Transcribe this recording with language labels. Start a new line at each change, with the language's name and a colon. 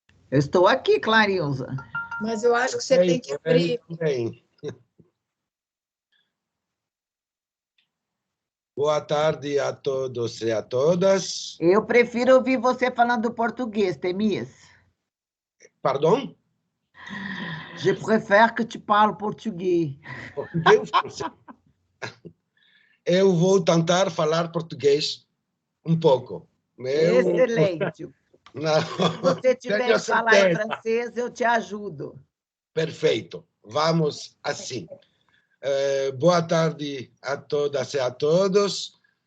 Portuguese: Eu estou aqui, Clarilza. Mas eu acho que você tem que abrir. Boa tarde a todos e a todas. Eu prefiro ouvir você falando português, Temis.
French: Pardon? Je préfère que tu parles português.
Portuguese: Português? Eu vou tentar falar português um pouco. Excelente. Não, se você tiver que falar em francês, eu te ajudo. Perfeito. Vamos assim. Boa tarde a todas e a todos.